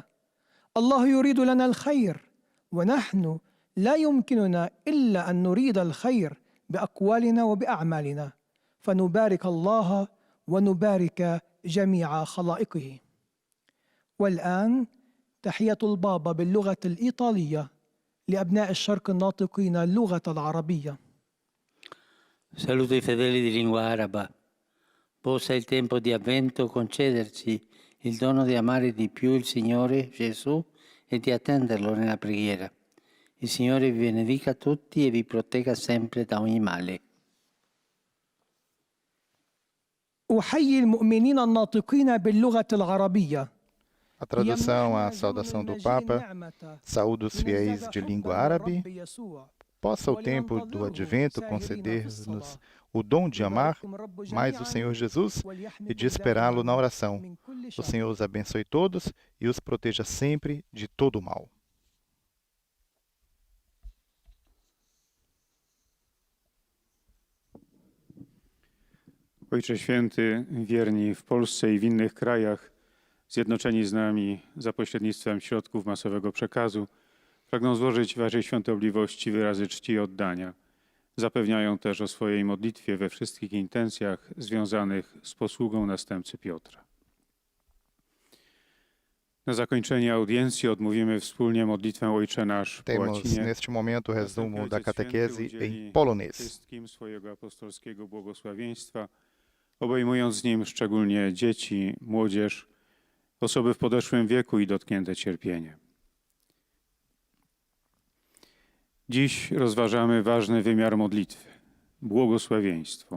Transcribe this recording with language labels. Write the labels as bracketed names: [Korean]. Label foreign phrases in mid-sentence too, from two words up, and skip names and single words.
[Arabic] الله يريد لنا الخير، ونحن لا يمكننا إلا أن نريد الخير بأقوالنا وبأعمالنا، فنبارك الله ونبارك جميع خلائقه. والآن تحية البابا باللغة الإيطالية لأبناء الشرق الناطقين اللغة العربية. [Italian] Saluto i fedeli di lingua araba. Possa il tempo di Avvento concederci il dono di amare di più il Signore Gesù e di attenderlo nella preghiera. Il Signore vi benedica tutti e vi protegga sempre da ogni male. [Arabic] أحيي المؤمنين الناطقين باللغة العربية. [Portuguese] A tradução, a saudação do Papa, saúde os fiéis de língua árabe. Possa o tempo do Advento conceder-nos o dom de amar mais o Senhor Jesus e de esperá-lo na oração. O Senhor os abençoe todos e os proteja sempre de todo o mal. [Polish] Ojcze Święty, wierni w Polsce i w innych krajach, zjednoczeni z nami za pośrednictwem środków masowego przekazu, pragną złożyć Waszej świątobliwości wyrazy czci i oddania. Zapewniają też o swojej modlitwie we wszystkich intencjach związanych z posługą następcy Piotra. Na zakończenie audiencji odmówimy wspólnie modlitwę Ojcze Nasz po [Portuguese] Temos [Polish] łacinie. [Portuguese] neste momento o resumo da [Polish] Ojciec Święty [Portuguese] catequese [Polish] udzieli [Portuguese] em polonês. [Polish] wszystkim swojego apostolskiego błogosławieństwa, obejmując z nim szczególnie dzieci, młodzież, osoby w podeszłym wieku i dotknięte cierpieniem. Dziś rozważamy ważny wymiar modlitwy – błogosławieństwo.